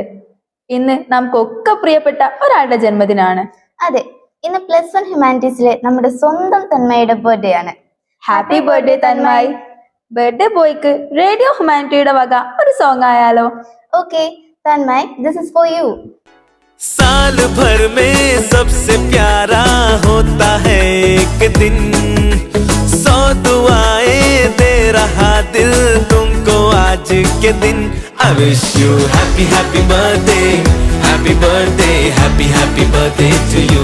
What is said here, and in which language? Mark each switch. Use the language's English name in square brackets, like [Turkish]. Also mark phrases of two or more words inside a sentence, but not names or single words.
[Malayalam] ഇന്ന് നമുക്കൊക്കെ പ്രിയപ്പെട്ട ഒരാളുടെ ജന്മദിനാണ്. അതെ, ഇന്ന് +1 ഹ്യൂമാനിറ്റീസിലെ നമ്മുടെ സ്വന്തം തന്മയുടെ ബർത്ത്ഡേ ആണ്. [English] happy birthday തന്മായി. birthday boy [Malayalam] റേഡിയോ ഹ്യൂമാനിറ്റിയുടെ വക ഒരു സോങ് ആയാലോ? ഓക്കെ തന്മയ്, [English] this is for you. [Hindi] साल भर में सबसे प्यारा होता है एक दिन, 100 दुआएं दे रहा दिल तुमको आज के दिन. [English] I wish you happy happy birthday, happy birthday, happy happy birthday to you.